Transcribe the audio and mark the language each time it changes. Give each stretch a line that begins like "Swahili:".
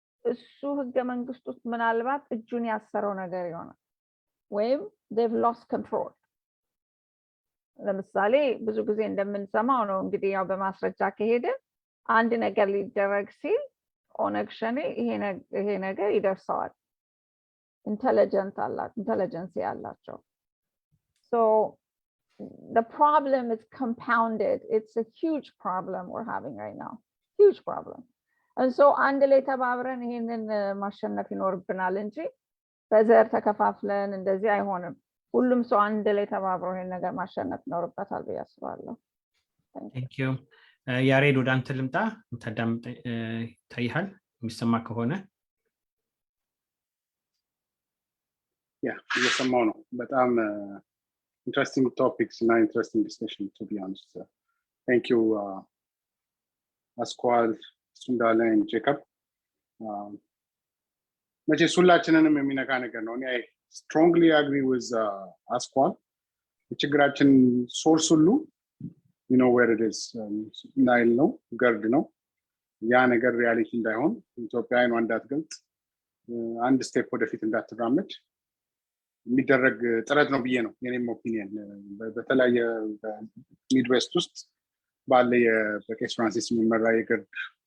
Amharic: እሱ ህገ መንግስት ውስጥ ምናልባት እጁን ያሰረው ነገር ይሆናል ወይም
English: they've lost control።
Amharic: ለምሳሌ ብዙ ጊዜ እንደምንሰማው ነው እንግዲህ ያው በማስረጃ ከሄደ አንድ ነገር ሊደረግ ሲል ኦነግ ሸኔ ይሄ ነገር ይደርሰዋል። intelligence ያላቸው።
English: So the problem is compounded. It's a huge problem we're having right now. Huge problem. And so
Amharic: አንድ ላይ ተባብረን ይሄንን ማሸነፍ ይኖርብናል እንጂ በዘር ተከፋፍለን እንደዚህ አይሆንም። ሁሉም ሰው አንድ ላይ ተባብሮ ይሄን ነገር ማሸነፍ ይኖርበታል ብዬ አስባለሁ።
English: Thank you.
Amharic: ያሬድ ወደ አንተ ልምጣ። ተዳምጥ ታይሃል የሚሰማ ከሆነ እየሰማው ነው። በጣም
English: interesting topics and interesting discussion, to be honest. Thank you, Asqual, Esuendale and Jakop.
Amharic: መቼስ ሁላችንንም የሚነካ ነገር ነው።
English: I strongly agree with Asqual.
Amharic: የችግራችን ሶርስ ሁሉ
English: you know where it is.
Amharic: ናይል ነው፣ ገርድ ነው። ያ ነገር ሪያሊቲ እንዳይሆን ኢትዮጵያን እንዳትገልጥ አንድ ስቴፕ ወደፊት እንዳትራመድ የሚደረግ ጥረት ነው ብዬ ነው የኔም ኦፒኒየን። በተለያየ ሚድዌስት ውስጥ ባለ በቄስ ፍራንሲስ የሚመራ የገርድ